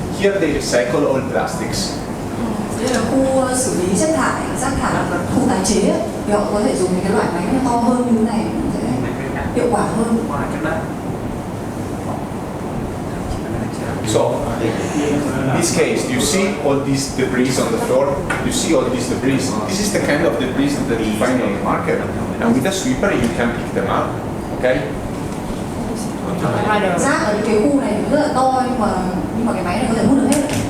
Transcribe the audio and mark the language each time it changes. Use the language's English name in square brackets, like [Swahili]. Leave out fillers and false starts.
[English] Here they recycle all plastics. [Vietnamese] Đây là khu xử lý chất thải, rác thải, khu tái chế ấy. Thì họ có thể dùng những cái loại máy nó to hơn như thế này sẽ hiệu quả hơn. [English] So, in this case, you see all these debris on the floor. You see all these debris. This is the kind of debris that you find on the market. And with a sweeper, you can pick them up. Okay? [Vietnamese] Rác ở cái khu này rất là to nhưng mà cái máy này có thể hút được hết.